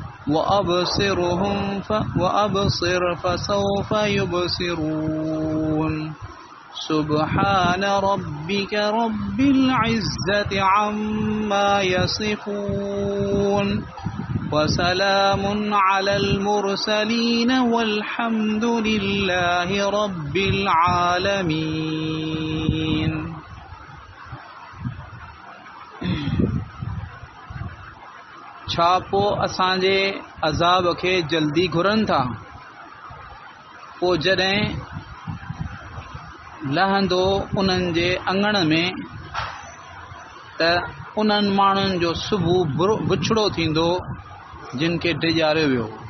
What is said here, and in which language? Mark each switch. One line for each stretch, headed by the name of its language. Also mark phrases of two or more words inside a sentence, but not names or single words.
Arabic: وأبصر فسوف يبصرون سبحان ربك رب العزة عما يصفون وسلام على المرسلين والحمد لله رب العالمين.
Sindhi: छा पोइ असांजे अज़ाब खे जल्दी घुरनि था, पोइ जॾहिं लहंदो उन्हनि जे अङण में त उन्हनि माण्हुनि जो सुबुह बुछड़ो थींदो जिन खे डिॼारियो वियो